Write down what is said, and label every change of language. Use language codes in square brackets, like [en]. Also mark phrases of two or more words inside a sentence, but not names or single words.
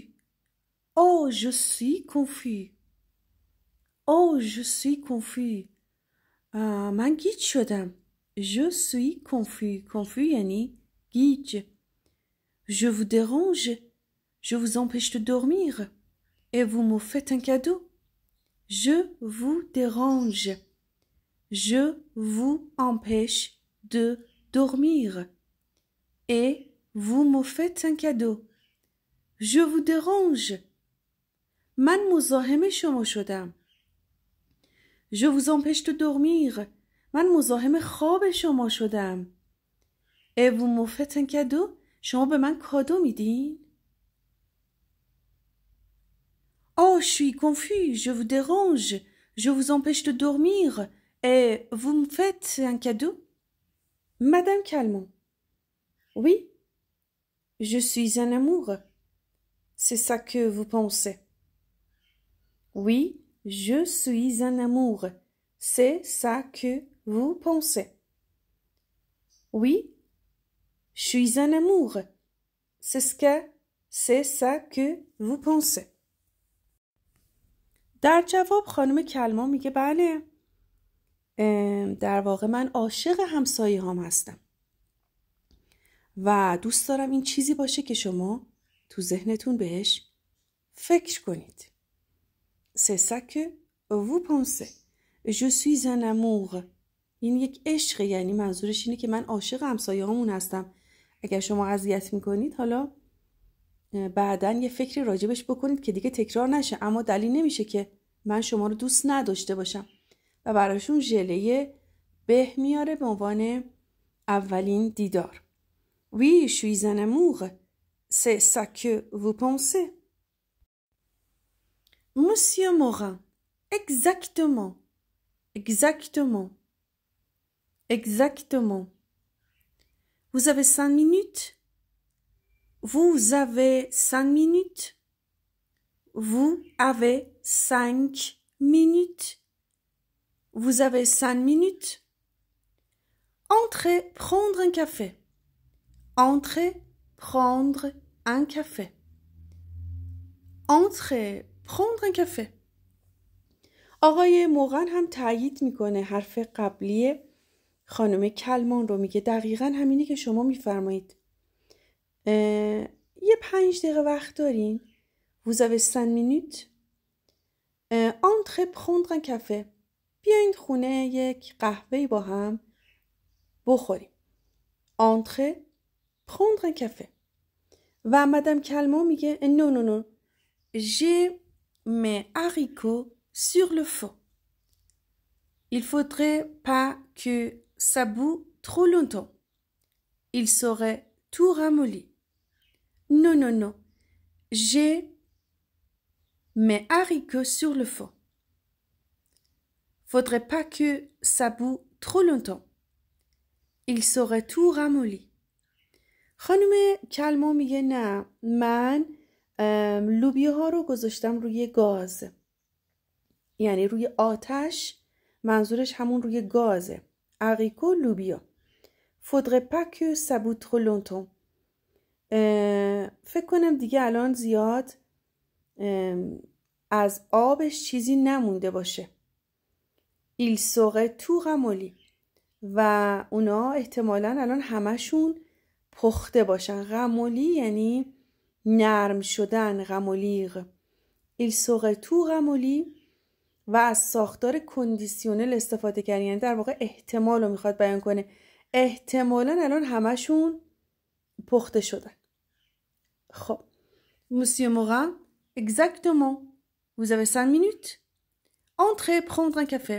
[fr] Oh, je suis confus. Oh, je suis confus. [fa] من گیج شدم. [fr] Je suis confus. [fa] Confus یعنی گیج. [fr] Je vous dérange. Je vous empêche de dormir. Et vous me faites un cadeau. Je vous dérange. Je vous empêche de dormir. Et vous me faites un cadeau. Je vous dérange. [fa] من مزاحم شما شدم. [fr] Je vous empêche de dormir. [fa] من مزاحم خواب شما شدم. [fr] Et vous me faites un cadeau. [fa] شما به من کادو میدین؟ [fr] Oh, je suis confus. Je vous dérange. Je vous empêche de dormir. Et vous me faites un cadeau? Madame Calmont. Oui, je suis un amour. C'est ça que vous pensez. Oui, je suis un amour. C'est ça que vous pensez. Oui, je suis un amour. C'est ça que vous pensez. [fa] در جواب خانم کلما میگه بله، در واقع من عاشق همسایه هام هستم و دوست دارم این چیزی باشه که شما تو ذهنتون بهش فکر کنید. [fr] C'est ça que vous pensez. Je suis un amour. [fa] این یک عشق، یعنی منظورش اینه که من عاشق همسایه هامون هستم. اگر شما اذیت میکنید حالا بعداً یه فکری راجبش بکنید که دیگه تکرار نشه، اما دلیل نمیشه که من شما رو دوست نداشته باشم. و براشون ژله به میاره به عنوان اولین دیدار. [fr] Oui, je suis un amour. C'est ça que vous pensez. Monsieur Morin. Exactement. Exactement. Exactement. Vous avez 5 minutes? Vous avez 5 minutes? Vous avez 5 minutes? Vous avez 5 minutes? Entrez prendre un café. Entrez prendre un café. Entrez prendre un café. [fa] آقای موغن هم تایید میکنه حرف قبلی خانم کلمان رو، میگه دقیقاً همینی که شما میفرمایید. یه 5 دقیقه وقت دارین؟ [fr] Vous avez 5 minutes? Entrez prendre un café. [fa] بیاین خونه یک قهوه‌ای با هم بخوریم. [fr] Entrez prendre un café. [fa] و مدام کلمان میگه [fr] non non non. J'ai mes haricots sur le feu. Il faudrait pas que ça boue trop longtemps. Il serait tout ramolli. Non, non, non. J'ai mes haricots sur le feu. Faudrait pas que ça boue trop longtemps. Il serait tout ramolli. [fa] خانم کلما میگه نه، من لوبیاها رو گذاشتم روی گاز، یعنی روی آتش، منظورش همون روی گازه. اریکو لوبیا. [fr] Faudrait pas que ça boue trop longtemps. [fa] فکر کنم دیگه الان زیاد از آبش چیزی نمونده باشه. [fr] Il serait tout ramolli. [fa] و اونا احتمالاً الان همشون پخته باشن. غمولی یعنی نرم شدن. غمولیغ. [fr] Il serait tout ramolli. [fa] و از ساختار کندیسیونل استفاده کردن، یعنی در واقع احتمال رو میخواد بیان کنه. احتمالاً الان همشون پخته شدن. [fr] خب Monsieur Morin, exactement. Vous avez 5 minutes? Entrez prendre un café.